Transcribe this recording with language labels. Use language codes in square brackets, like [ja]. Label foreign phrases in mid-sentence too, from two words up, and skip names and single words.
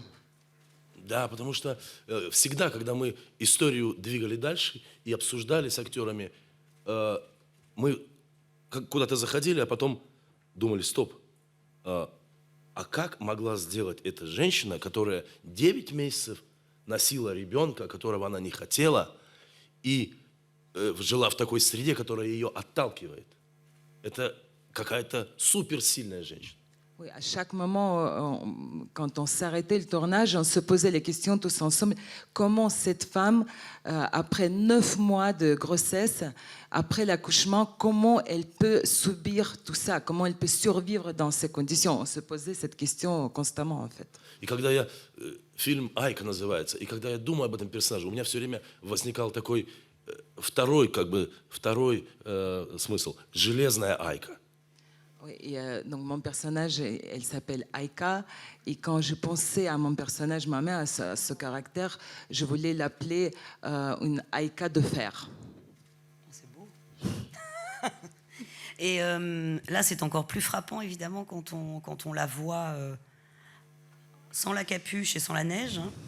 [ru] Да, потому что всегда, когда мы историю двигали дальше и обсуждали с актерами, мы куда-то заходили, а потом думали, стоп, а как могла сделать эта женщина, которая 9 месяцев носила ребенка, которого она не хотела, и жила в такой среде, которая ее отталкивает? Это какая-то суперсильная женщина. [fr] Oui, à chaque moment, quand on s'arrêtait le tournage, on se posait les questions tous ensemble. Comment cette femme, après 9 mois de grossesse, après l'accouchement, comment elle peut subir tout ça? Comment elle peut survivre dans ces conditions? On se posait cette question constamment, en fait. [ru] И когда я... Фильм «Айка» называется. И когда я думаю об этом персонаже, у меня все время возникал такой второй смысл. Железная Айка. [fr] Oui, donc mon personnage, elle s'appelle Aïka, et quand je pensais à mon personnage, moi-même, à ce caractère, je voulais l'appeler une Aïka de fer. C'est beau. Et là, c'est encore plus frappant, évidemment, quand on la voit sans la capuche et sans la neige.